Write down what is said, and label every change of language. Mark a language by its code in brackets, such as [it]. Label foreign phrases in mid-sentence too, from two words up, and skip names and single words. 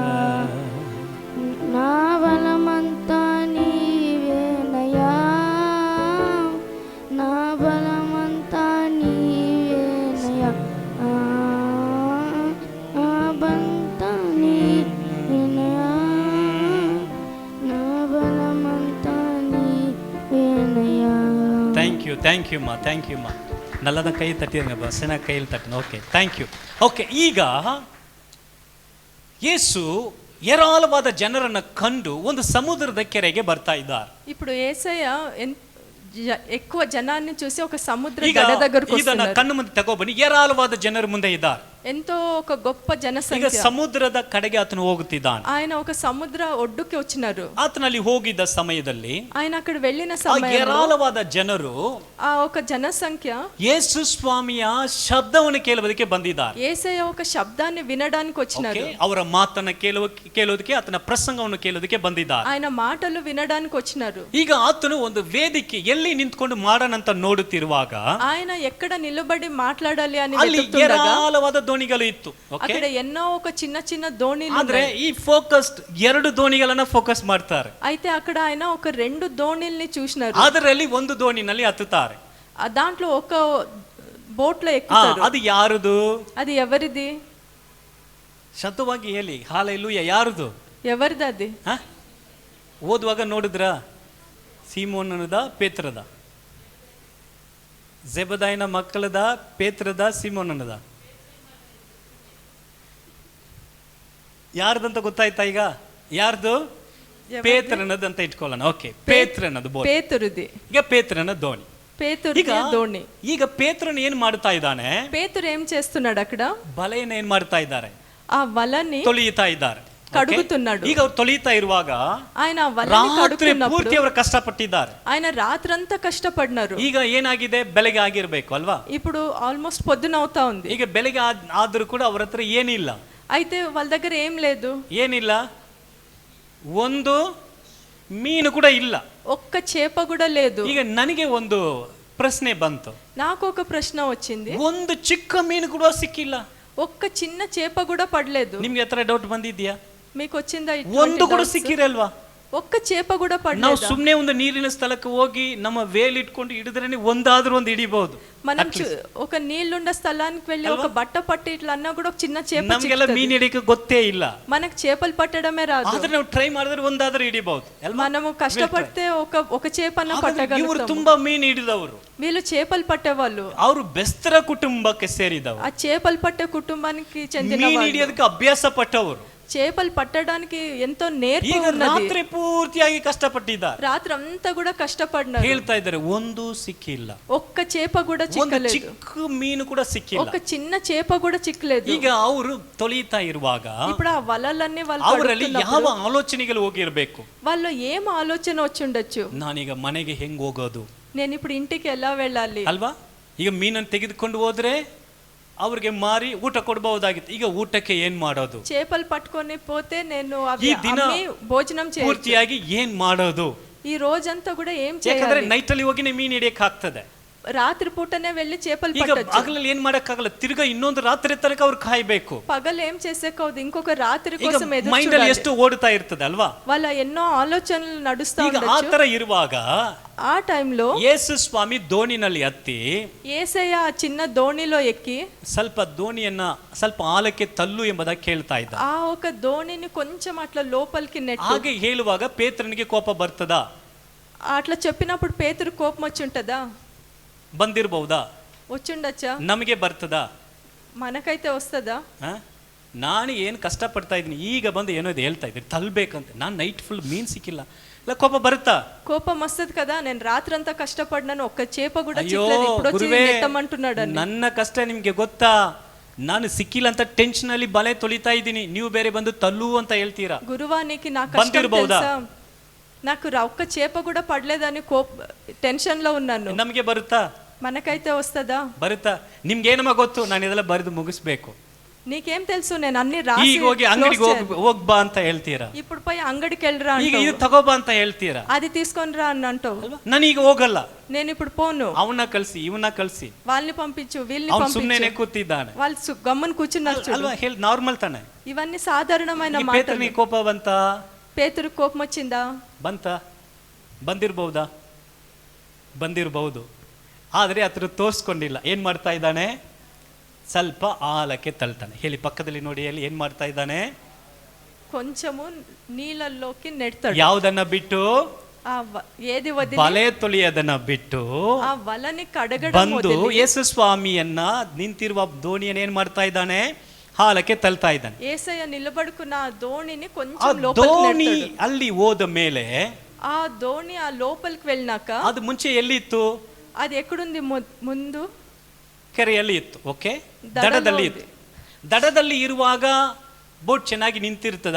[te] నా బలమంతా నీవేనయ్యా, నా బలమంతా నీవేనయ్యా, నా బలమంతా నీవేనయ్యా, నా బలమంతా నీవేనయ్యా. [en] thank you [kn] ಮಾ ನಲ್ಲದ ಕೈ ತಟ್ಟಿದಂಗ ಸೆನ ಕೈಯಲ್ಲಿ ತಟ್ಟಿನ. ಓಕೆ, [en] thank you. [kn] ಓಕೆ, ಈಗ ಯೇಸು ಏರಾಳವಾದ ಜನರನ್ನ ಕಂಡು ಒಂದು ಸಮುದ್ರದ ಕೆರೆಗೆ ಬರ್ತಾ ಇದ್ದಾರೆ. [te] ఇప్పుడు యేసయ్య ఎక్కువ జనాన్ని చూసి ఒక సముద్ర [kn] ಈಗ [te] గడ దగ్గరకు [kn] ಇದನ್ನ [te] వస్తున్నారు. [kn] ಕಣ್ಣು ಮುಂದೆ ತಗೋಬನ್ನಿ. ಏರಾಳವಾದ ಜನರ ಮುಂದೆ ಇದ್ದಾರೆ. [te] ఎంతో ఒక గొప్ప [kn] ಈಗ [te] జనసంఖ్య. [kn] ಸಮುದ್ರದ ಕಡೆಗೆ ಆತನು ಹೋಗುತ್ತಿದ್ದಾನೆ. [te] ఆయన ఒక సముద్ర ఒడ్డుకి వచ్చినారు. [kn] ಆತನಲ್ಲಿ ಹೋಗಿದ್ದ ಸಮಯದಲ್ಲಿ [te] ఆయన అక్కడ వెళ్ళిన [kn] ಆ [te] సమయంలో [kn] ಏರಾಳವಾದ ಜನರು [te] ఆ ఒక జనసంఖ్య [kn] ಯೇಸು ಸ್ವಾಮಿಯ ಶಬ್ದವನ್ನು ಕೇಳುವುದಕ್ಕೆ ಬಂದಿದ್ದಾರೆ. [te] యేసయ్య ఒక శబ్దాన్ని వినడానికి వచ్చినారు. [kn] ಅವರ ಮಾತನ್ನ ಕೇಳೋದಕ್ಕೆ ಆತನ ಪ್ರಸಂಗವನ್ನು ಕೇಳೋದಕ್ಕೆ ಬಂದಿದ್ದಾರೆ. [te] ఆయన మాటలు వినడానికి వచ్చినారు. [kn] ಈಗ ಆತನು ಒಂದು ವೇದಿಕೆ ಎಲ್ಲಿ ನಿಂತ್ಕೊಂಡು ಮಾಡೋಣಂತ ನೋಡುತ್ತಿರುವಾಗ [te] ఆయన ఎక్కడ నిలబడి మాట్లాడాలి అని [kn] ಅಲ್ಲಿ [te] వెతుకుతుండగా [kn] ಏರಾಳವಾದ ದೋಣಿಗಳು ಇತ್ತು. [te] అక్కడ ఎన్నో ఒక చిన్న చిన్న దోణిలు [kn] ಆದ್ರೆ [te] ఉన్నాయి. [kn] ಈ ಫೋಕಸ್ಡ್ 2 ದೋಣಿಗಳನ್ನ ಫೋಕಸ್ ಮಾಡ್ತಾರೆ. [te] అయితే అక్కడ ఆయన ఒక 2 దోణిల్ని చూసినారు. [kn] ಅದರಲ್ಲಿ ಒಂದು ದೋಣಿನಲ್ಲಿ ಹತ್ತುತ್ತಾರೆ. [te] దాంట్లో ఒక బోట్ లో ఎక్కుతారు. [kn] ಅದು ಯಾರದು? [te] అది ఎవరిది? [kn] ಶಬ್ದವಾಗಿ ಹೇಳಿ. ಹಾಲೆಲೂಯಾ. ಯಾರದು? [te] ఎవరిది అది? [kn] ಓದುವಾಗ ನೋಡಿದ್ರ? ಸೀಮೋನದ, ಪೇತ್ರದ? ಜೆಬದಾಯನ ಮಕ್ಕಳದ, ಪೇತ್ರದ, ಸೀಮೋನದ? ಯಾರ್ದಂತ ಗೊತ್ತಾಯ್ತಾ ಈಗ? ಯಾರ್ದು? ಪೇತ್ರನದು ಅಂತ ಇಟ್ಕೊಳ್ಳೋಣ. ಓಕೆ, ಪೇತ್ರನದು ಬೋಟ್. [te] ಪೇತರುದಿ. [kn] ಈಗ ಪೇತ್ರನ ದೋಣಿ. [te] పేతురు దోణి. [kn] ಈಗ ಪೇತ್ರನು ಏನ್ ಮಾಡ್ತಾ ಇದ್ದಾನೆ? [te] పేతురు ఏం చేస్తున్నాడు అక్కడ? [kn] ಬಲೆಯನ್ನು ಏನ್ ಮಾಡ್ತಾ ಇದ್ದಾರೆ? [te] ఆ వలని [kn] ತೊಳೆಯುತ್ತಾ ಇದ್ದಾರೆ, [te] కడుగుతున్నాడు. [kn] ಈಗ ಅವ್ರು ತೊಳೆಯುತ್ತಾ ಇರುವಾಗ [te] ఆయన వలని కడుగుతున్నప్పుడు [kn] ಪೂರ್ತಿ ಅವರು ಕಷ್ಟಪಟ್ಟಿದ್ದಾರೆ. [te] ఆయన రాత్రంతా కష్టపడినారు. [kn] ಈಗ ಏನಾಗಿದೆ? ಬೆಳಗ್ಗೆ ಆಗಿರ್ಬೇಕು ಅಲ್ವಾ? [te] ఇప్పుడు ఆల్మోస్ట్ పొద్దున అవుతా ఉంది. [kn] ಈಗ ಬೆಳಗ್ಗೆ ಆದ್ರೂ ಕೂಡ ಅವ್ರ ಹತ್ರ ಏನಿಲ್ಲ. [te] అయితే వాళ్ళ దగ్గర ఏం లేదు. [kn] ಏನಿಲ್ಲ? ಒಂದು ಮೀನು ಕೂಡ ಇಲ್ಲ. [te] ఒక్క చేప కూడా లేదు. [kn] ಈಗ ನನಗೆ ಒಂದು ಪ್ರಶ್ನೆ ಬಂತು. [te] నాకు ఒక ప్రశ్న వచ్చింది. [kn] ಒಂದು ಚಿಕ್ಕ ಮೀನು ಕೂಡ ಸಿಕ್ಕಿಲ್ಲ. [te] ఒక్క చిన్న చేప కూడా పడలేదు. [kn] ನಿಮ್ಗೆ ಹತ್ರ ಡೌಟ್ ಬಂದಿದ್ಯಾ? [te] మీకు వచ్చిందా? [kn] ಒಂದು ಕೂಡ ಸಿಕ್ಕಿರಲ್ವಾ? [te] ఒక్క చేప కూడా పడలేదు. [kn] ನಾವು ಸುಮ್ಮನೆ ಒಂದು ನೀರಿನ ಸ್ಥಳಕ್ಕೆ ಹೋಗಿ ನಮ್ಮ ವೇಲ್ ಇಟ್ಕೊಂಡು ಹಿಡಿದ್ರೆ ಒಂದಾದ್ರೂ ಒಂದು ಹಿಡಿಬಹುದು. [te] మనం ఒక నీళ్లుండ స్థలానికి వెళ్ళి ఒక బట్ట పట్టి ఇట్లా అన్నా కూడా ఒక చిన్న చేప చిక్కుతుంది. [kn] ನಮಗೆಲ್ಲ ಮೀನು ಹಿಡಿಯಕ್ಕೆ ಗೊತ್ತೇ ಇಲ್ಲ. [te] మనకు చేపలు పట్టడమే రాదు. [kn] ಆದ್ರೆ ನಾವು ಟ್ರೈ ಮಾಡಿದ್ರೆ ಒಂದಾದ್ರೂ ಹಿಡಿಬಹುದು. [te] మనము కష్టపడితే ఒక చేపನ್ನ పట్టగలుగుతాం. [kn] ಇವರು ತುಂಬಾ ಮೀನು ಹಿಡಿದವರು. [te] వీళ్ళు చేపలు పట్టేవాళ్ళు. [kn] ಅವರು ಬೆಸ್ತರ ಕುಟುಂಬಕ್ಕೆ ಸೇರಿದವರು. [te] ఆ చేపలు పట్టే కుటుంబానికి చెందిన [kn] ಮೀನು [te] వాళ్ళు. [kn] ಹಿಡಿಯೋದಕ್ಕೆ ಅಭ್ಯಾಸ ಪಟ್ಟವರು. [te] చేపలు పట్టడానికి ఎంతో నేర్పు [kn] ಈಗ [te] ఉన్నది. [kn] ರಾತ್ರಿ ಪೂರ್ತಿಯಾಗಿ ಕಷ್ಟಪಟ್ಟಿದ್ದಾರೆ. [te] రాత్రి అంతా కూడా కష్టపడినారు. [kn] ಹೇಳ್ತಾ ಇದ್ದಾರೆ ಒಂದು ಸಿಕ್ಕಿಲ್ಲ. [te] ఒక్క చేప కూడా [kn] ಒಂದು [te] చిక్కలేదు. [kn] ಚಿಕ್ಕ ಮೀನು ಕೂಡ ಸಿಕ್ಕಿಲ್ಲ. [te] ఒక చిన్న చేప కూడా చిక్కలేదు. [kn] ಈಗ ಅವರು ತೊಳೆಯುತ್ತಾ ಇರುವಾಗ [te] ఇప్పుడు ఆ వలలన్నీ వాళ్ళు [kn] ಅವರಲ್ಲಿ ಯಾವ ಆಲೋಚನೆಗಳು ಹೋಗಿರ್ಬೇಕು? [te] వాళ్ళు ఏం ఆలోచన వచ్చి ఉండొచ్చు? [kn] ನಾನೀಗ ಮನೆಗೆ ಹೆಂಗ್ ಹೋಗೋದು? [te] నేను ఇప్పుడు ఇంటికి ఎలా వెళ్ళాలి [kn] ಅಲ್ವಾ? ಈಗ ಮೀನನ್ನು ತೆಗೆದುಕೊಂಡು ಹೋದ್ರೆ ಅವ್ರಿಗೆ ಮಾರಿ ಊಟ ಕೊಡಬಹುದಾಗಿತ್ತು. ಈಗ ಊಟಕ್ಕೆ ಏನ್ ಮಾಡೋದು? [te] చేపలు పట్టుకొని పోతే నేను ఈ దిన భోజనం చేయొచ్చు. [kn] ಪೂರ್ತಿಯಾಗಿ ಏನ್ ಮಾಡೋದು? [te] ఈ రోజంతా కూడా ఏం [kn] ಯಾಕಂದ್ರೆ [te] చేయాలి? [kn] ನೈಟ್ ಅಲ್ಲಿ ಹೋಗಿನೇ ಮೀನು ಹಿಡಿಯಕ್ಕೆ ಆಗ್ತದೆ. [te] రాత్రి పూటనే వెళ్ళి చేపలు [kn] ಈಗ [te] పట్టొచ్చు. [kn] ಹಗಲಲ್ಲಿ ಏನ್ ಮಾಡಕ್ಕಾಗಲ್ಲ. ತಿರ್ಗಾ ಇನ್ನೊಂದು ರಾತ್ರಿ ತನಕ ಅವ್ರು ಕಾಯ್ಬೇಕು. [te] పగలు ఏం చేసేకౌదు, ఇంకొక రాత్రి [kn] ಈಗ [te] కోసం ఎదురు [kn] ಮೈಂಡ್ ಅಲ್ಲಿ [te] చూడాలి. [kn] ಎಷ್ಟು ಓಡ್ತಾ ಇರ್ತದೆ ಅಲ್ವಾ? [te] వాళ్ళ ఎన్నో ఆలోచనలు నడుస్తా [kn] ಈಗ ಆ [te] ఉండొచ్చు. [kn] ತರ ಇರುವಾಗ [te] ఆ టైంలో [kn] ಯೇಸು ಸ್ವಾಮಿ ದೋಣಿನಲ್ಲಿ ಹತ್ತಿ [te] యేసయ్య ఆ చిన్న దోణిలో ఎక్కి [kn] ಸ್ವಲ್ಪ ದೋಣಿಯನ್ನ ಸ್ವಲ್ಪ ಆಳಕ್ಕೆ ತಳ್ಳು ಎಂಬುದಾಗಿ ಕೇಳ್ತಾ ಇದ್ದ. [te] ఆ ఒక దోణిని కొంచెం అట్లా లోపలికి నెట్టు. [kn] ಹಾಗೆ ಹೇಳುವಾಗ ಪೇತ್ರನಿಗೆ ಕೋಪ ಬರ್ತದ? [te] అట్లా చెప్పినప్పుడు పేతురు కోపం వచ్చి ఉంటదా? [kn] ಬಂದಿರಬಹುದಾ? [te] వచ్చుండొచ్చా? [kn] ನಮಗೆ ಬರ್ತದ? [te] మనకైతే వస్తుందా? [kn] ನಾನು ಏನು ಕಷ್ಟಪಡ್ತಾ ಇದ್ದೀನಿ, ಈಗ ಬಂದು ಏನೋ ಇದು ಹೇಳ್ತಾ ಇದ್ದೀನಿ ತಲ್ಬೇಕಂತ. ನಾನು [en] night full [kn] ಮೀನ್ ಸಿಕ್ಕಿಲ್ಲ, ಇಲ್ಲ ಕೋಪ ಬರುತ್ತಾ? [te] కోపం వస్తుంది కదా. నేను రాత్రంతా కష్టపడినాను, ఒక్క చేప కూడా [kn] ಅಯ್ಯೋ [te] చిక్కలేదు, ఇప్పుడు వచ్చి [kn] ಗುರುವೇ, [te] నెట్టమంటున్నాడు. [kn] ನನ್ನ ಕಷ್ಟ ನಿಮ್ಗೆ ಗೊತ್ತಾ? ನಾನು ಸಿಕ್ಕಿಲ್ಲ ಅಂತ ಟೆನ್ಷನ್ ಅಲ್ಲಿ ಬಲೆ ತೊಳಿತಾ ಇದ್ದೀನಿ, ನೀವು ಬೇರೆ ಬಂದು ತಲ್ಲು ಅಂತ ಹೇಳ್ತೀರಾ. [te] గురువా నీకు నా కష్టం తెలుసా? నాకు ఒక్క చేప కూడా పడలేదని టెన్షన్ లో ఉన్నాను. [kn] ನಮಗೆ ಬರುತ್ತಾ? [te] మనకైతే వస్తుందా? [kn] ಬರುತ್ತಾ? ನಿಮ್ಗೇನಮ್ಮ ಗೊತ್ತು? ನಾನು ಇದೆಲ್ಲ ಬರೆದು ಮುಗಿಸ್ಬೇಕು. [te] నీకేం తెలుసు, నేను అన్ని రాసి [kn] ಈಗ ಹೋಗಿ ಅಂಗಡಿಗೆ ಹೋಗ್ಬಾ ಅಂತ ಹೇಳ್ತೀರಾ, [te] ఇప్పుడు పోయి అంగడికి వెళ్ళరా [kn] ಈಗ ಇದು ತಗೋಬಾ ಅಂತ ಹೇಳ್ತೀರಾ, [te] అది తీసుకొని రా అని అంటావు. [kn] ನಾನೀಗ ಹೋಗಲ್ಲ, [te] నేను ఇప్పుడు పోను, [kn] ಅವನ್ನ ಕಳ್ಸಿ ಇವನ್ನ ಕಳ್ಸಿ, [te] వాళ్ళని పంపించు వీళ్ళని [kn] ಅವ್ನು [te] పంపించు, [kn] ಸುಮ್ಮನೆ ಕೂತಿದ್ದಾನೆ [te] వాళ్ళు గమ్మున కూర్చున్నారు చూడు. [kn] ಅಲ್ವಾ? ಹೇಳಿ ನಾರ್ಮಲ್ ತಾನೆ. [te] ఇవన్నీ సాధారణమైన [kn] ಈ [te] మాటలు. [kn] ಪೇತ್ರನಿಗೆ ಕೋಪ ಬಂತ? [te] పేతురు కోపం వచ్చిందా? [kn] ಬಂದಿರಬಹುದಾ? ಬಂದಿರಬಹುದು. ಆದರೆ ಹತ್ರ ತೋರಿಸ್ಕೊಂಡಿಲ್ಲ. ಏನ್ ಮಾಡ್ತಾ ಇದ್ದಾನೆ? ಸ್ವಲ್ಪ ಆಳಕ್ಕೆ ತಳ್ತಾನೆ. ಹೇಳಿ ಪಕ್ಕದಲ್ಲಿ ನೋಡಿ, ಅಲ್ಲಿ ಏನ್ ಮಾಡ್ತಾ ಇದ್ದಾನೆ? [te] కొంచెము నీళ్ళల్లోకి నెడతాడు. [kn] ಯಾವುದನ್ನ ಬಿಟ್ಟು? [te] ఏది వదిలి? [kn] ಬಲೆ ತೊಳೆಯೋದನ್ನ ಬಿಟ್ಟು [te] ఆ వలని కడగడం [kn] ಬಂದು [te] వదిలి [kn] ಯೇಸು ಸ್ವಾಮಿಯನ್ನ ನಿಂತಿರುವ ದೋಣಿಯನ್ನು ಏನ್ ಮಾಡ್ತಾ ಇದ್ದಾನೆ? ಹಾಲಕ್ಕೆ ತಳ್ತಾ ಇದ್ದಾನೆ. [te] యేసయ్య నిలబడుకున్న ఆ దోణిని [kn] ಆ [te] కొంచెం లోపలికి [kn] ದೋಣಿ [te] నెడతాడు. [kn] ಅಲ್ಲಿ ಹೋದ ಮೇಲೆ [te] ఆ దోణి ఆ లోపలికి వెళ్ళినాక [kn] ಅದು ಮುಂಚೆ ಎಲ್ಲಿ ಇತ್ತು? [te] అది ఎక్కడుంది? ముందు [kn] ಕೆರೆಯಲ್ಲಿ ಇತ್ತು. ಓಕೆ, ದಡದಲ್ಲಿ ಇತ್ತು. ದಡದಲ್ಲಿ ಇರುವಾಗ ಬೋಟ್ ಚೆನ್ನಾಗಿ ನಿಂತಿರ್ತದ?